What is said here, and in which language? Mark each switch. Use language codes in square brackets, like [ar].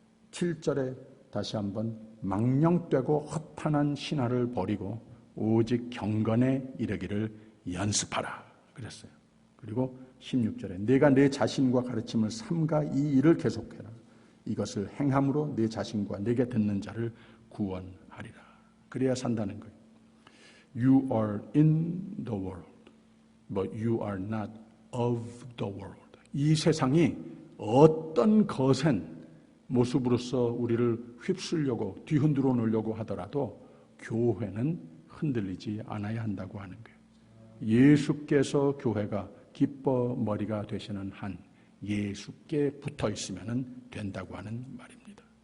[ko] 7절에 다시 한번 망령되고 허탄한 신화를 버리고 오직 경건에 이르기를 연습하라 그랬어요. 그리고 16절에 내가 내 자신과 가르침을 삼가 이 일을 계속해라. 이것을 행함으로 내 자신과 내게 듣는 자를 구원하리라. 그래야 산다는 거예요. [en] You are in the world, but you are not of the world. [ko] 이 세상이 어떤 거센 모습으로서 우리를 휩쓸려고 뒤흔들어 놓으려고 하더라도 교회는 흔들리지 않아야 한다고 하는 거예요. 예수께서 교회가 기뻐 머리가 되시는 한 예수께 붙어 있으면 된다고 하는 말입니다.